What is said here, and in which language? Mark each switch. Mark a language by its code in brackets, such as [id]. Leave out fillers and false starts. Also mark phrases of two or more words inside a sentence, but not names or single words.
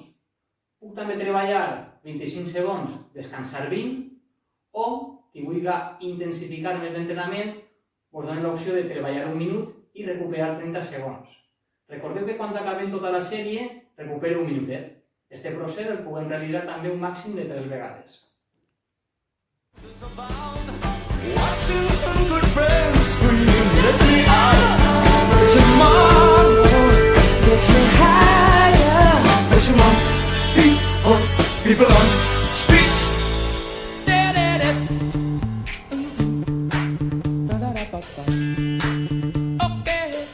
[ca] Puc també treballar 25 segons, descansar 20, o, qui vulgui intensificar més l'entrenament, us donen l'opció de treballar 1 minut i recuperar 30 segons. Recordeu que quan acabem tota la sèrie, recupero 1 minutet. Este procés el puguem realitzar també un màxim de 3 vegades. [en] Watching some good friends scream, let me out. Tomorrow gets me higher. Pushing on, people on streets. Okay.